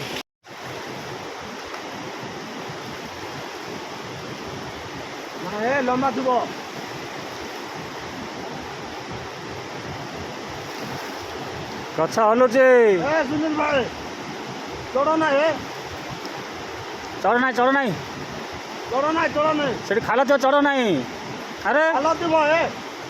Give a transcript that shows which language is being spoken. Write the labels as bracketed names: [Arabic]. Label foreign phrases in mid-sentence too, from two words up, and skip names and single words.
[Odia] ଲମ୍ବା ଥିବ। ଗଛ ହଲୁଛି, ସୁନିଲ ଭାଇ ଚଢ ନାହିଁ, [Hindi] चढ़ नहीं [Odia] ଚଢ ନାହିଁ [Hindi] सेठी खाला तो चढ़ नहीं अरे [Odia] ଥିବ